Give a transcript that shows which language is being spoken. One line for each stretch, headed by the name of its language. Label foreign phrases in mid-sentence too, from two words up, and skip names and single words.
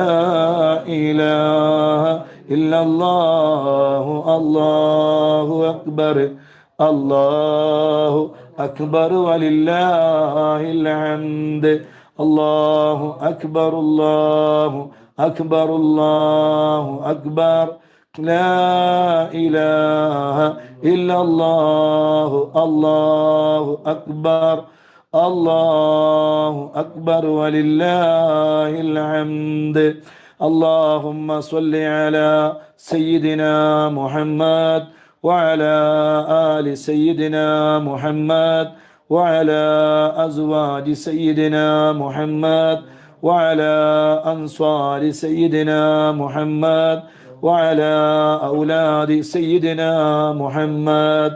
Arabic: إله إلا الله الله أكبر الله أكبر ولله الحمد الله أكبر الله أكبر الله أكبر لا إله إلا الله الله أكبر الله أكبر ولله الحمد اللهم صل على سيدنا محمد وعلى آل سيدنا محمد وعلى أزواج سيدنا محمد وعلى أنصار سيدنا محمد وعلى أولاد سيدنا محمد